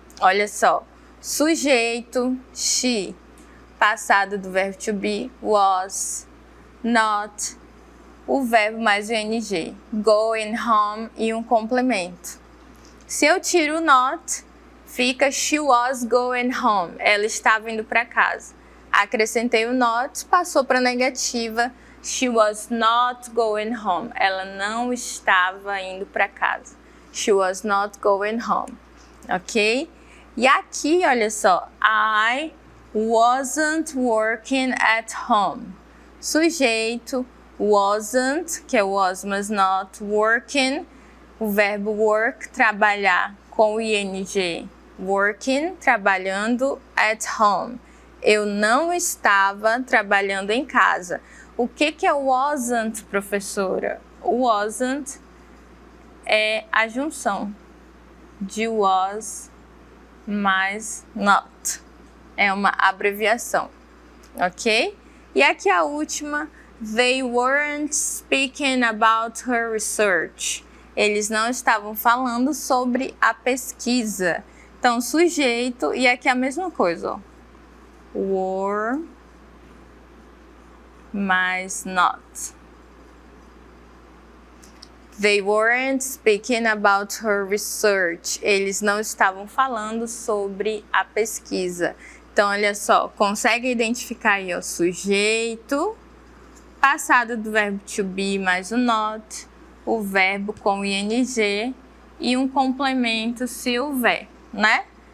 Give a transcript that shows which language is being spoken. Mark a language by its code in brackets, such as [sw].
[pt] Olha só, sujeito, she. Passado do verbo to be, was, not, o verbo mais o ing, going home e um complemento. Se eu tiro o not, fica [en] she was going home, [pt] ela estava indo para casa. Acrescentei o not, passou para negativa, [en] she was not going home, [pt] ela não estava indo para casa. [en] She was not going home, ok? [pt] E aqui, olha só, [en] I wasn't working at home. [pt] Sujeito, wasn't, que é was, mas not, working, o verbo work, trabalhar, com o ing, working, trabalhando, at home. Eu não estava trabalhando em casa. O que é wasn't, professora? Wasn't é a junção de was mais not. É uma abreviação, ok? E aqui a última, [en] they weren't speaking about her research. [pt] Eles não estavam falando sobre a pesquisa. Então, sujeito, e aqui a mesma coisa, ó. Were mais not. [en] They weren't speaking about her research. [pt] Eles não estavam falando sobre a pesquisa. Então, olha só, consegue identificar aí o sujeito, passado do verbo to be mais o not, o verbo com o ing e um complemento se houver, né?